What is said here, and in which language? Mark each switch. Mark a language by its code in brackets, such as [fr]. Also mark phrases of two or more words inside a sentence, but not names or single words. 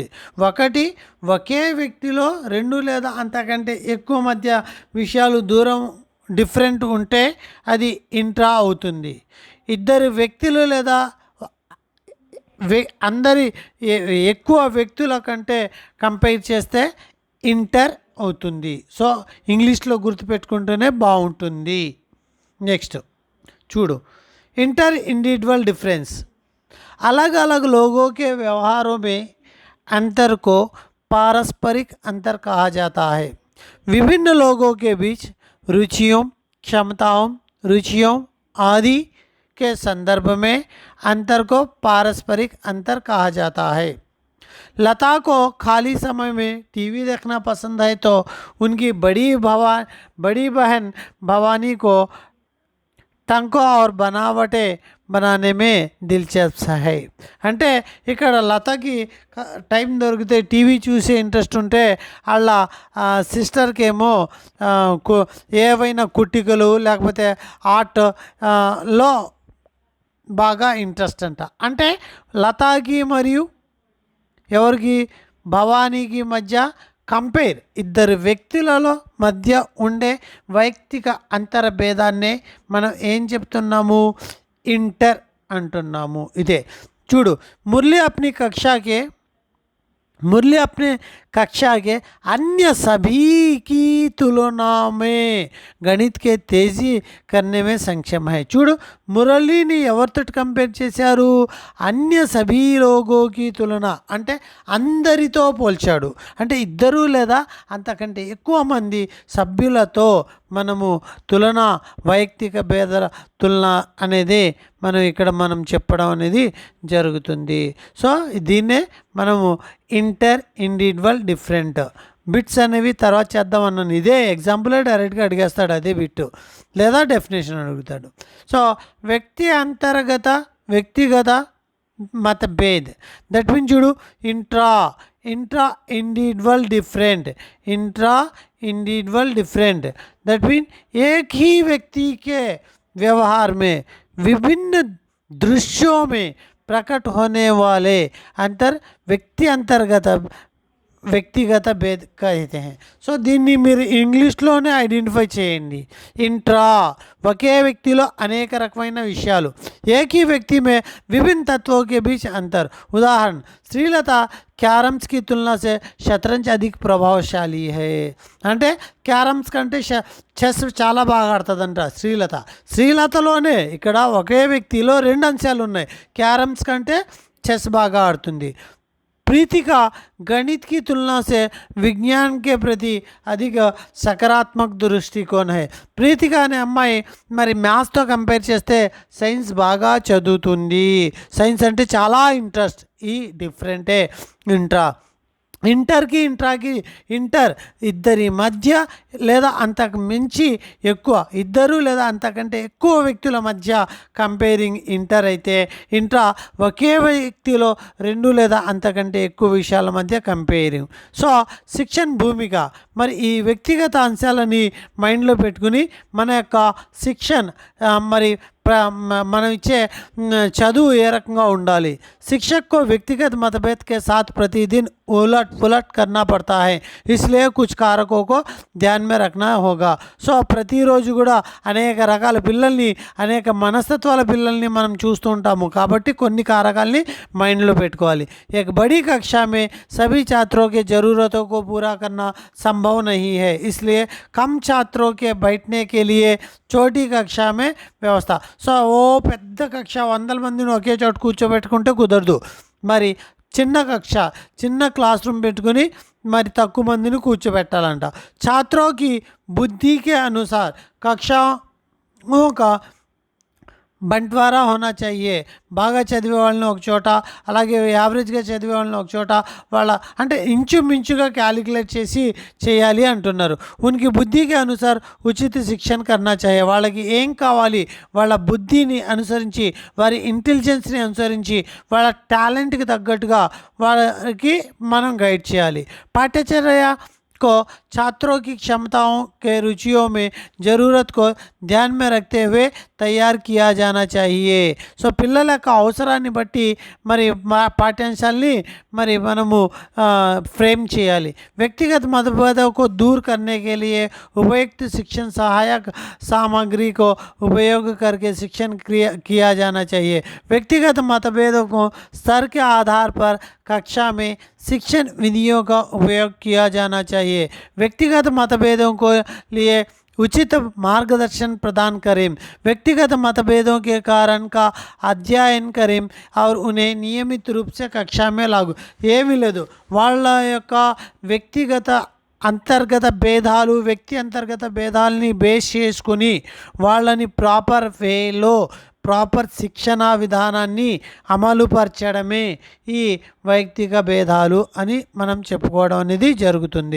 [te] ఒకటి, ఒకే వ్యక్తిలో 2 లేదా అంతకంటే ఎక్కువ మధ్య విషయాలు దూరం డిఫరెంట్ ఉంటే అది ఇంట్రా అవుతుంది. ఇద్దరు వ్యక్తులు లేదా అందరి ఎక్కువ వ్యక్తుల కంటే కంపేర్ చేస్తే ఇంటర్ అవుతుంది. సో ఇంగ్లీష్లో గుర్తుపెట్టుకుంటూనే బాగుంటుంది. నెక్స్ట్ చూడు, [en] inter individual difference, [hi] अलग अलग लोगों के व्यवहारों में अंतर को पारस्परिक अंतर कहा जाता है. विभिन्न लोगों के बीच रुचियों, क्षमताओं, रुचियों आदि के संदर्भ में अंतर को पारस्परिक अंतर कहा जाता है. लता को खाली समय में टीवी देखना पसंद है तो उनकी बड़ी बहन भवानी को టంకో और बनावटे बनाने में दिलचस्प है. [te] అంటే ఇక్కడ లతకి టైం దొరికితే టీవీ చూసే ఇంట్రెస్ట్ ఉంటే వాళ్ళ సిస్టర్కి ఏమో ఏవైనా కుట్టికలు లేకపోతే ఆర్ట్ లో బాగా ఇంట్రెస్ట్ అంట. అంటే లతాకి మరియు ఎవరికి, భవానీకి మధ్య కంపేర్, ఇద్దరు వ్యక్తులలో మధ్య ఉండే వైయక్తిక అంతర భేదాన్నే మనం ఏం చెప్తున్నాము, ఇంటర్ అంటున్నాము. ఇదే చూడు, [hi] మురళి अपनी कक्षा के अन्य सभी की तुलना में गणित के तेजी करने में सक्षम है. [te] చూడు, మురళిని ఎవరితో కంపేర్ చేశారు, [hi] अन्य सभी लोगों की तुलना [te] అంటే అందరితో పోల్చాడు. అంటే ఇద్దరు లేదా అంతకంటే ఎక్కువ మంది సభ్యులతో మనము తులన, వైయక్తిక భేద తులన అనేది మనం చెప్పడం అనేది జరుగుతుంది. సో దీన్నే మనము [en] inter individual different bits [te] అనేవి తర్వాత చేద్దాం అన్నాను. ఇదే ఎగ్జాంపులే డైరెక్ట్గా అడిగేస్తాడు, అదే బిట్ లేదా డెఫినేషన్ అడుగుతాడు. సో వ్యక్తిగత [hi] मतभेद, [en] that mean [hi] చూడు, [en] intra individual different, that mean [hi] एक ही व्यक्ति के व्यवहार में विभिन्न दृश्यों में प्रकट होने वाले अंतर [te] వ్యక్తిగత భేద్ [hi] कहते हैं. [te] సో దీన్ని మీరు ఇంగ్లీష్లోనే ఐడెంటిఫై చేయండి. ఇంట్రా ఒకే వ్యక్తిలో అనేక రకమైన విషయాలు, [hi] एक ही व्यक्ति में विभिन्न तत्वों के बीच अंतर. उदाहरण, श्रीलता క్యారమ్స్ की तुलना से शतरंज अधिक प्रभावशाली है. [te] అంటే క్యారమ్స్ కంటే చెస్ చాలా బాగా ఆడుతుందంట శ్రీలతలోనే. ఇక్కడ ఒకే వ్యక్తిలో 2 అంశాలు ఉన్నాయి, క్యారమ్స్ కంటే చెస్ బాగా ఆడుతుంది. [hi] प्रीति का गणित की तुलना से विज्ञान के प्रति अधिक सकारात्मक दृष्टिकोण है. [te] ప్రీతిక అనే అమ్మాయి మరి మ్యాథ్స్తో కంపేర్ చేస్తే సైన్స్ బాగా చదువుతుంది. సైన్స్ అంటే చాలా ఇంట్రెస్ట్. ఈ డిఫరెంటే ఇంట్రాకి ఇద్దరి మధ్య లేదా అంతకు మించి ఎక్కువ, ఇద్దరు లేదా అంతకంటే ఎక్కువ వ్యక్తుల మధ్య కంపేరింగ్ ఇంటర్ అయితే, ఇంట్రా ఒకే వ్యక్తిలో 2 లేదా అంతకంటే ఎక్కువ విషయాల మధ్య కంపేరింగ్. సో శిక్షణ భూమిక, మరి ఈ వ్యక్తిగత అంశాలని మైండ్లో పెట్టుకుని మన యొక్క శిక్షణ మరి మనం ఇచ్చే చదువు ఏ రకంగా ఉండాలి. [hi] शिक्षक को व्यक्तिगत मतभेद के साथ प्रतिदिन उलट पुलट करना पड़ता है, इसलिए कुछ कारकों को ध्यान में रखना होगा. [te] సో ప్రతిరోజు కూడా అనేక రకాల పిల్లల్ని, అనేక మనస్తత్వాల పిల్లల్ని మనం చూస్తూ ఉంటాము. కాబట్టి కొన్ని కారకాలని మైండ్లో పెట్టుకోవాలి. [hi] एक बड़ी कक्षा में सभी छात्रों के ज़रूरतों को पूरा करना संभव नहीं है, इसलिए कम छात्रों के बैठने के लिए छोटी कक्षा में व्यवस्था. [te] సో ఓ పెద్ద కక్ష 100 మందిని ఒకే చోట కూర్చోబెట్టుకుంటే కుదరదు. మరి చిన్న క్లాస్ రూమ్ పెట్టుకుని మరి తక్కువ మందిని కూర్చోబెట్టాలంట. [hi] छात्रों की बुद्धि के अनुसार कक्षाओं का बंटवारा होना चाहिए. [te] బాగా చదివే వాళ్ళని ఒక చోట, అలాగే యావరేజ్గా చదివే వాళ్ళని ఒక చోట, వాళ్ళ అంటే ఇంచుమించుగా క్యాలిక్యులేట్ చేయాలి అంటున్నారు. [hi] उनकी बुद्धि के अनुसार उचित शिक्षण करना चाहिए. [te] వాళ్ళకి ఏం కావాలి, వాళ్ళ బుద్ధిని అనుసరించి, వారి ఇంటెలిజెన్స్ని అనుసరించి, వాళ్ళ టాలెంట్కి తగ్గట్టుగా వాళ్ళకి మనం గైడ్ చేయాలి. [hi] పాఠ్యచర్య को छात्रों की क्षमताओं के रुचियों में ज़रूरत को ध्यान में रखते हुए तैयार किया जाना चाहिए. [te] సో పిల్లల యొక్క అవసరాన్ని బట్టి మరి పాఠ్యాంశాల్ని మరి మనము फ्रेम చేయాలి. [hi] व्यक्तिगत मतभेदों को दूर करने के लिए उपयुक्त शिक्षण सहायक सामग्री को उपयोग करके शिक्षण किया जाना चाहिए. व्यक्तिगत मतभेदों को स्तर के आधार पर कक्षा में शिक्षण विधियों का उपयोग किया जाना चाहिए. व्यक्तिगत मतभेदों को लिए उचित मार्गदर्शन प्रदान करें. व्यक्तिगत मतभेदों के कारण का अध्ययन करें और उन्हें नियमित रूप से कक्षा में लागू. [te] ఏమీ లేదు, వాళ్ళ యొక్క వ్యక్తిగత అంతర్గత భేదాలు, వ్యక్తి అంతర్గత భేదాలని బేస్ చేసుకుని వాళ్ళని ప్రాపర్ వేలో ప్రాపర్ శిక్షణా విధానాన్ని అమలుపరచడమే ఈ వైయక్తిక భేదాలు అని మనం చెప్పుకోవడం అనేది జరుగుతుంది.